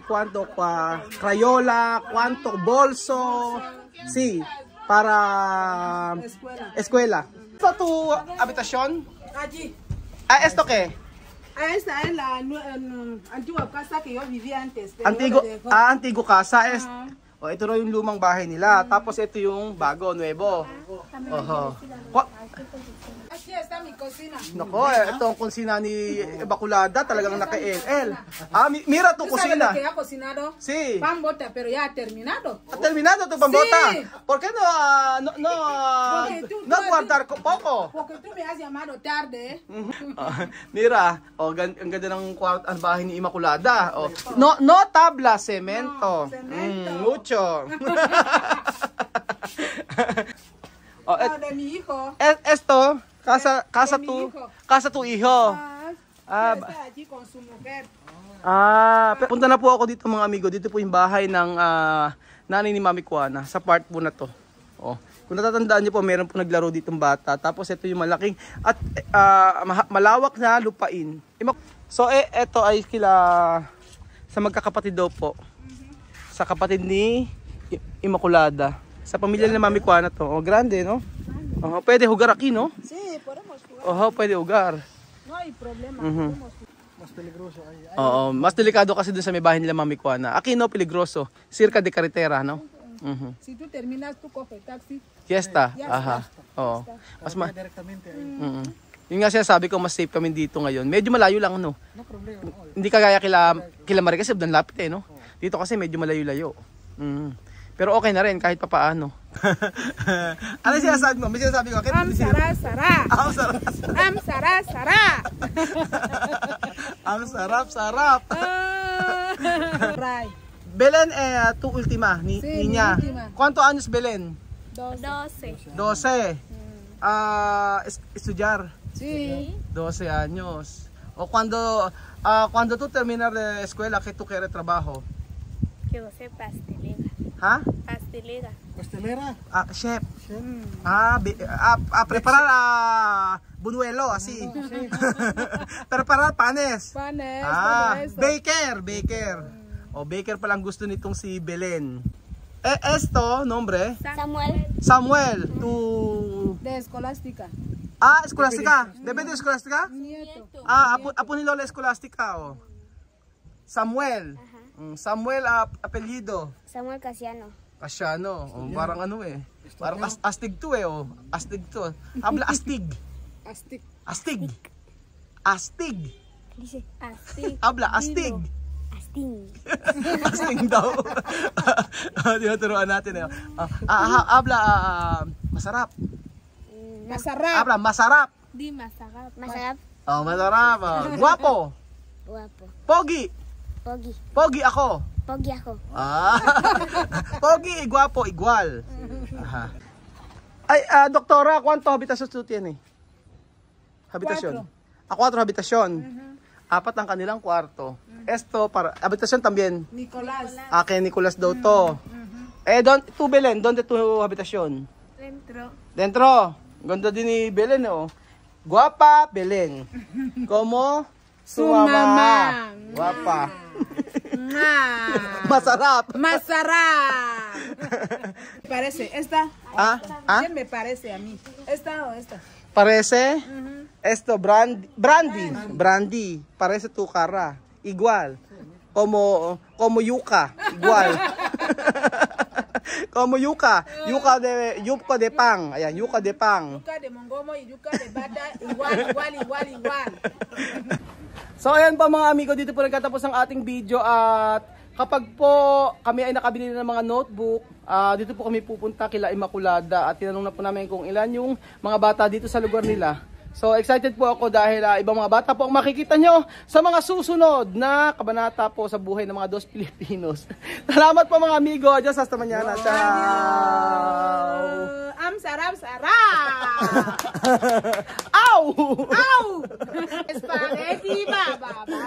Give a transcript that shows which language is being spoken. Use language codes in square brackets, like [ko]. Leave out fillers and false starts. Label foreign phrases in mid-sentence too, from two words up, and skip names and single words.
[es] ¿Cuánto crayola? ¿Cuánto bolso? Sí, para escuela. ¿Esta tu habitación? Allí. ¿Esto qué? Esta es la antigua casa que yo vivía antes. Antigo casa. [tl] Ito na yung lumang bahay nila. Tapos ito yung bago, nuevo. [es] Aquí está mi cocina. [tl] Nako, ito ang kusina ni Immaculada, talagang naka-LL. [es] Mira tu cocina. ¿Sabes lo que ha cocinado? Sí. Pan bota, pero ya ha terminado. ¿Ha terminado tu pambota? Sí. ¿Por qué no guardar poco? Porque tú me has llamado tarde. Mira, [tl] ang ganda ng bahay ni Immaculada. [es] No tabla, cemento. Mucho. De mi hijo. Esto, Casa tu iho. Está allí con su mujer. [tl] Punta na po ako dito mga amigo. Dito po yung bahay ng nanay ni Mami Kuana. Sa part po na to. Oh. Kung natatandaan niyo po, meron po naglaro ditong bata. Tapos ito yung malaking at malawak na lupain. So ito ay sa magkakapatid daw po. Sa kapatid ni Immaculada. Sa pamilya ni Mami Kuana to. [es] Oh, grande, no? Oh, pwede hugar aquí, no? Sí, podemos jugar. Oh, pwede hugar. No hay problema. Mas peligroso ay. [tl] Oo, mas delikado kasi dun sa may bahay nila Mami Kuana. [es] Aquí no, peligroso. Circa de carretera, no? Si tú terminas, tú coges taxi. Fiesta. Aha. Oo. Mas Directamente ay. [tl] Yung nga sinasabi ko, mas safe kami dito ngayon. Medyo malayo lang, no? [es] No problema. [tl] Hindi kagaya kila Marie kasi doon lapit eh, no? Dito kasi medyo malayo-layo. Pero okay na rin kahit papaano. Ano sinasabi mo? May sinasabi ko. Am sara sara. Ang sarap. Am sara sara. Ang sarap. Right. [es] Belen tu última, Sí, niña. mi última. ¿Cuánto años Belen? 12. 12. Estudiar. Sí. 12 años. O cuando tú terminas de escuela, ¿qué tú quieres trabajo? Quiero ser pastelera. ¿Ha? Pastelera. Pastelera. Chef. Preparar buñuelo, así. Preparar panes. Panes, todo eso. [tl] Baker. O baker palang gusto nitong si Belen. [es] Esto, nombre? Samuel. Tu... De escolástica. Escolástica. ¿Debe de escolástica? Nieto. [tl] Apo ni Lola escolástica, o. Samuel. Samuel, apelyido. Samuel Casiano. Casiano. Parang ano eh. Parang astig to eh. Astig to. Habla astig. Astic. Astig. [es] Dice así. Habla astig. [tl] Asting. Astig daw. Tinuturuan natin eh. [es] Habla masarap. [tl] Masarap. [es] Habla masarap. [tl] Di masarap. Masarap. Masarap. Guwapo. Guwapo. Pogi. Pogi. Pogi ako. Pogi ako. Pogi, guwapo, igual. [es] Ay, doktora, ¿cuánto habitación tú tienes? Habitación. 4 habitación. [tl] 4 ang kanilang kwarto. [es] Esto, para habitación también. Nicolás. [tl] Kay Nicolas daw to. [es] Tu Belen, ¿dónde tu habitación? Dentro. [tl] Ganda din ni Belen, oh. [es] Guapa, Belen. Como su mama. Guapa. [tl] Masarap. [es] Parece, esta. ¿Quién me parece a mí? ¿Esta o esta? Parece? Esto, brandy. Parece tu cara. Igual. Como yuca. Igual. Como yuca. Yuca de pan. Ayan, yuca de pan. Yuca de mongomo y yuca de bata. Igual. [tl] So ayan pa mga amigo, dito po nagtatapos ang ating video at kapag po kami ay nakabili ng mga notebook, dito po kami pupunta kila Immaculada at tinanong na po namin kung ilan yung mga bata dito sa lugar nila. So excited po ako dahil ibang mga bata po ang makikita nyo sa mga susunod na kabanata po sa buhay ng mga Dos Pilipinos. Salamat po mga amigo. Diyos [es] hasta mañana. [tl] Ciao! Am sarap. Ow! Spaghetti ba.